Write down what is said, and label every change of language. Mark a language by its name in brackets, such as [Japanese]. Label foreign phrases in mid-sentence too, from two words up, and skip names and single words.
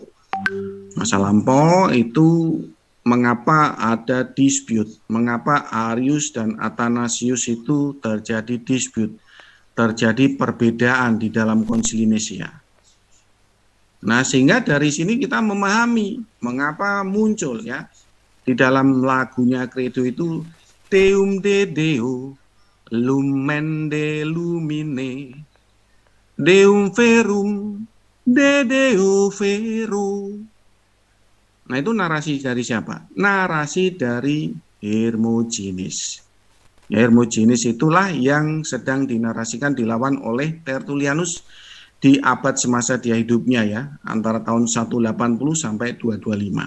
[Indonesian] Masa lampau itu mengapa ada dispute, mengapa Arius dan Athanasius itu terjadi dispute, terjadi perbedaan di dalam Konsili Nisea. Nah, sehingga dari sini kita memahami mengapa muncul ya di dalam lagunya Credo itu [Latin] Deum de Deo, Lumen de Lumine, Deum Verum, de Deo Vero. [Indonesian] Nah, itu narasi dari siapa? Narasi dari Hermogenes. Ya, Hermogenes itulah yang sedang dinarasikan dilawan oleh Tertullianus di abad semasa dia hidupnya ya, antara tahun 180 sampai 225.